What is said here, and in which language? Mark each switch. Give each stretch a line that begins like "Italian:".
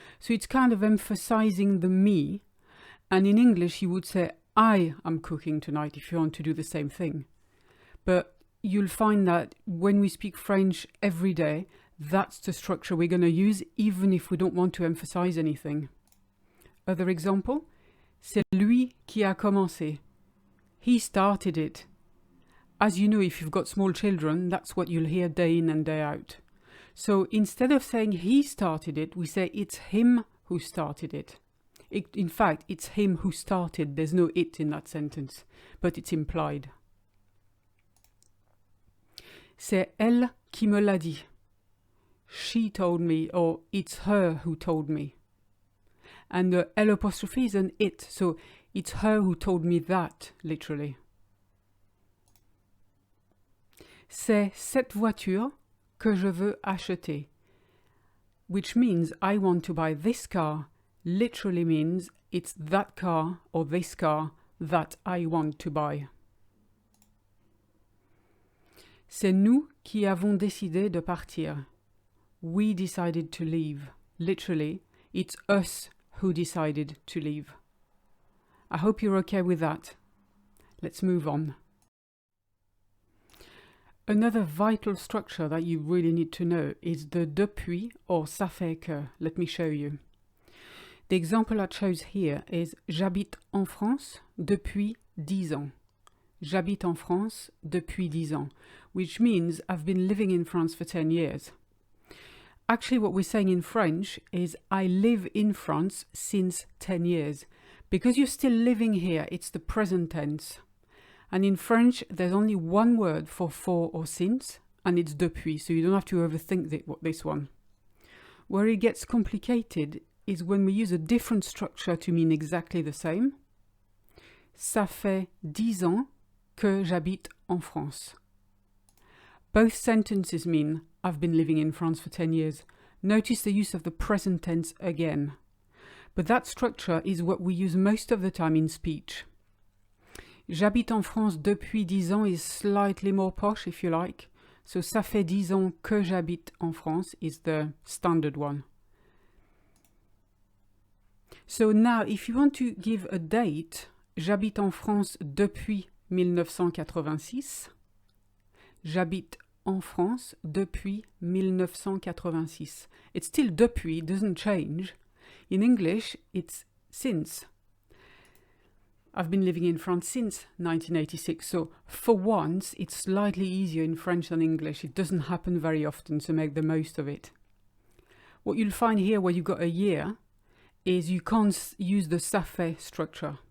English: So it's kind of emphasizing the me, and in English you would say I am cooking tonight if you want to do the same thing. But you'll find that when we speak French every day, that's the structure we're going to use even if we don't want to emphasize anything. Other example,
French: c'est lui qui a commencé.
English: He started it. As you know, if you've got small children, that's what you'll hear day in and day out. So instead of saying he started it, we say it's him who started it. In fact, it's him who started. There's no it in that sentence, but it's implied.
French: C'est elle qui me l'a dit.
English: She told me, or it's her who told me. And the L apostrophe is an it, so it's her who told me that, literally.
French: C'est cette voiture que je veux acheter,
English: which means I want to buy this car, literally means it's that car or this car that I want to buy.
French: C'est nous qui avons décidé de partir.
English: We decided to leave. Literally, it's us who decided to leave. I hope you're okay with that. Let's move on. Another vital structure that you really need to know is the depuis or
French: ça fait que.
English: Let me show you. The example I chose here is
French: j'habite en France depuis 10 ans. J'habite en France depuis 10 ans,
English: which means I've been living in France for 10 years. Actually, what we're saying in French is I live in France since 10 years. Because you're still living here, it's the present tense. And in French, there's only one word for or since, and it's depuis, so you don't have to overthink this one. Where it gets complicated is when we use a different structure to mean exactly the same.
French: Ça fait 10 ans que j'habite en France.
English: Both sentences mean I've been living in France for 10 years. Notice the use of the present tense again. But that structure is what we use most of the time in speech.
French: J'habite en France depuis 10 ans
English: is slightly more posh, if you like. So
French: ça fait 10 ans que j'habite en France
English: is the standard one. So now, if you want to give a date,
French: j'habite en France depuis 1986. J'habite en France depuis 1986.
English: It's still depuis, it doesn't change. In English, it's since. I've been living in France since 1986, so for once, it's slightly easier in French than English. It doesn't happen very often, so make the most of it. What you'll find here where you've got a year is you can't use the ça fait structure.